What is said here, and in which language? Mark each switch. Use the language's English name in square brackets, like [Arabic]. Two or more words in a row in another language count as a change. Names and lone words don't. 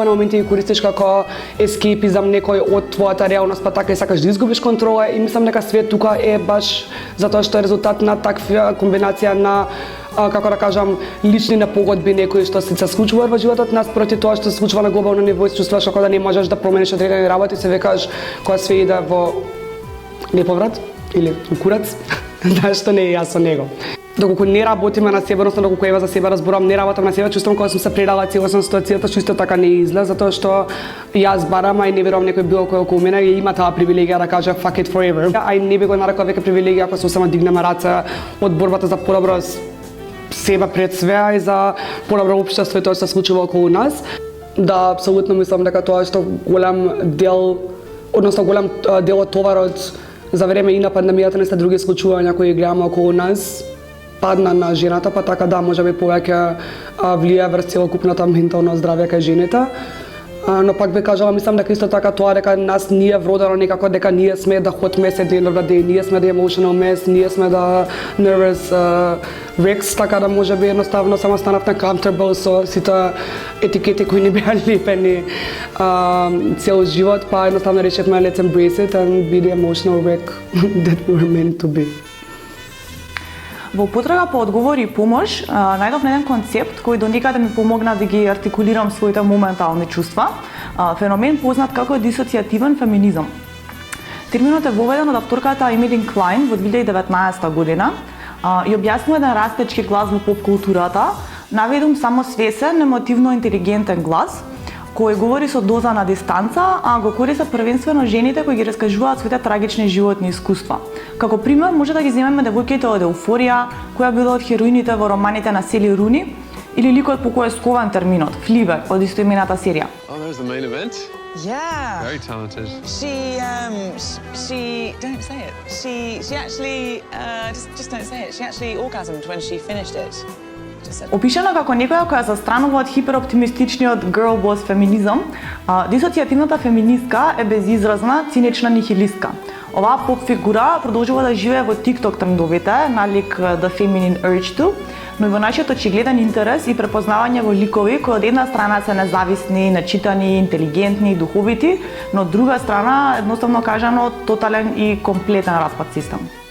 [Macedonian] на моменти ги користиш како ескейпизам некој од твојата реалност, па така и сакаш да изгубиш контрола и мислам дека свет тука е баш затоа што е резултат на таква комбинација на како да кажам, лични непогодби некои што се случуваат во животот нас проти тоа што се случува на глобално ниво и чувствуваш како да не можеш да промениш одредени работи, се викаш кога све иде во неповрат или курац, што не е јас со него. Доколку не работиме на себе, односно доколку ева за себе разборам, не работам на себе, чувствувам кога сум се предала целосно ситуацијата, што исто така не излез, затоа што јас барам, и не верувам некој било кој околу мене и има таа привилегија да каже [English] fuck it forever. [Macedonian] Ај не би го нарекла веќе привилегија ако се само дигнеме раце од борбата за подобро себе пред све и за подобро општество и тоа што се случува околу нас. Да, апсолутно мислам дека тоа што голем дел од товарот за време и на пандемијата, не се други случувања кои гледаме околу нас, падна на жената, па така да, можеби повеќе влијае врз целокупното ментално здравје кај жените. Но пак би кажала, мислам дека исто така тоа дека нас ние вродено некако дека ние сме да [English] hot mess at the end of the day, [Macedonian] ние сме да [English] emotional mess, [Macedonian] ние сме да [English] nervous wrecks, [Macedonian] така да можеби едноставно само станавме comfortable со сите етикети кои ни беа лепени цел живот, па едноставно решивме [English] let's embrace it and be the emotional wreck that we're meant to be. [Macedonian] Во потрага по одговори и помош, најдов еден концепт кој до некаде ми помогна да ги артикулирам своите моментални чувства, феномен познат како дисоцијативен феминизам. Терминот е воведен од авторката Емилин Клайн во 2019 година и објаснува еден растечки глас во поп културата, наведум самосвесен, емотивно интелигентен глас, кој говори со доза на дистанца, а го користат првенствено жените кои ги раскажуваат своите трагични животни искуства. Како пример може да ги земеме девојките од Еуфорија, која била од хероините во романите на Сели Руни, или ликот по кој е скован терминот, Фливер, од истоимената серија. [English] Oh, there's the main event. Yeah. Very talented. She don't say it. She actually just don't say it. She actually orgasmed when she finished it. [Macedonian] Опишана како некоја која се странува од хипероптимистичниот [English] girl boss [Macedonian] феминизам, дисоцијативната феминистка е безизразна, цинична нихилистка. Оваа поп фигура продолжува да живее во TikTok трендовите, налик The Feminine Urge To, но и во нашиот очигледен интерес и препознавање во ликови кои од една страна се независни, начитани, интелигентни и духовити, но од друга страна, едноставно кажано, тотален и комплетен распад систем.